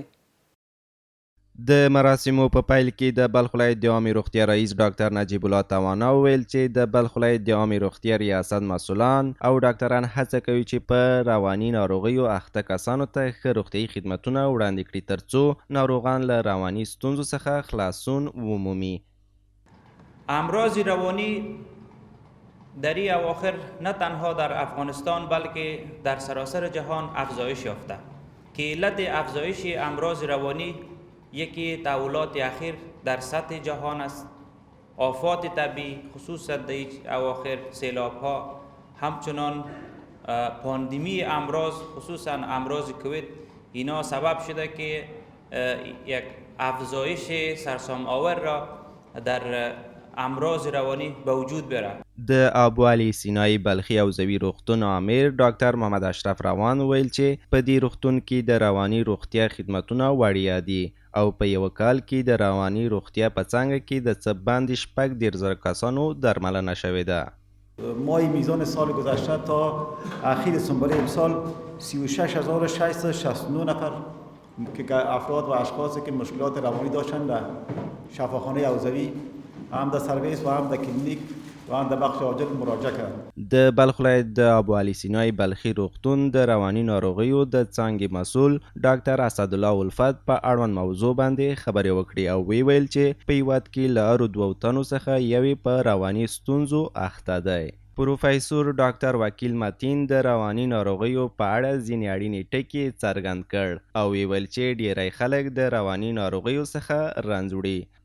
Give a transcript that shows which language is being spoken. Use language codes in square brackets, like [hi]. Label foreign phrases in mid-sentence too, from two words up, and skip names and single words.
[ps] د مراسمو په پیل کې د بلخ ولایت د عامې روغتیا رئیس ډاکټر نجیب الله توانا وویل چې د بلخ ولایت د عامې روغتیا ریاست مسؤلان او ډاکټران هڅه کوي چې په رواني ناروغیو اخته کسانو ته ښه روغتیایي خدمتونه وړاندې کړي ترڅو ناروغان له رواني ستونزو څخه خلاصون ومومي. [fa] امراض روانی در این اواخر نه تنها در افغانستان بلکه در سراسر جهان افزایش یافته که علت افزایش امراض روانی یکی تحولات اخیر در سطح جهان است. آفات طبیعی خصوصا در اواخر سیلاب ها، همچنان پاندمی امراض خصوصا امراض کووید، اینا سبب شده که یک افزایش سرسام آور را در امراض روانی به وجود بیاره. [ps] د ابوعلي سینای بلخي حوزوي روغتون امیر ډاکټر محمد اشرف روان ویل چې په دې روغتون کې د رواني روغتیا خدمتونه وړیا دي او په یو کال کې د رواني روغتیا په څانګه کې د څه باندې 14,000 کسانو درملنه شوې ده. [fa] ماه میزان سال گذشته تا اخیر دسامبر امسال 36,669 نفر که افراد و اشخاصی که مشکلات روانی داشتند در شفاخانه حوزوی هم در سرویس و هم در کلینیک و هم در بخش عاجل مراجعه کردند. [ps] د بلخ ولایت د ابوعلي سینای بلخي روغتون د رواني ناروغیو د څانګې مسؤل ډاکټر اسدالله الفت په اړوند موضوع باندې خبرې وکړې او ویل چې په هیواد کې له هرو 2 تنو څخه یوې په رواني ستونزو اخته دی. پروفیسور ډاکټر وکیل متین د رواني ناروغیو په اړه ځینې اړینې ټکي څرګند کړ او ویل چې ډیری خلک د رواني ناروغیو څخه رنځ وړي.